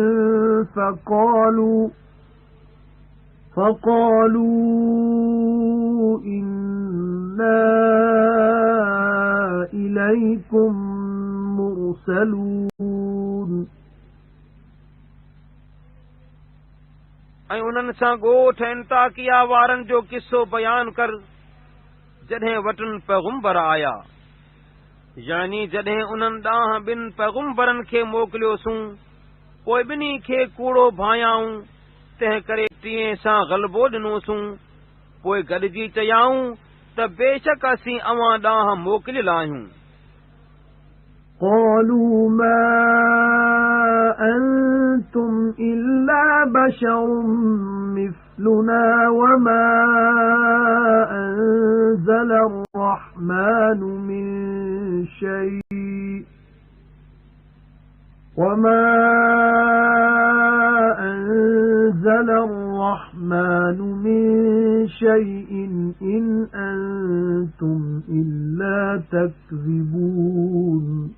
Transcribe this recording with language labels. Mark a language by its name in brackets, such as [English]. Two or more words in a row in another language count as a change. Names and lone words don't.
[Arabic] فقالوا إنا إليكم مرسلون [Sindhi] ऐं उन्हनि सां ॻोठ अंताकिया वारनि जो किस्सो बयान कर जॾहिं वटि पैगुंबर आया, यानी जॾहिं उन्हनि ॾांहुं ॿिनि पैगुंबरनि खे मोकिलियोसूं, पोइ ॿिन्ही खे कूड़ो भायाऊं, तंहिं करे टीं सां ग़लबो ॾिनोसूं। पोइ गॾिजी चयाऊं त बेशक असीं अव्हां ॾांहुं मोकिलियल आहियूं। [Arabic] قالوا ما أنتم إلا بشر مثلنا وما أنزل الرحمن من شيء إن أنتم إلا تكذبون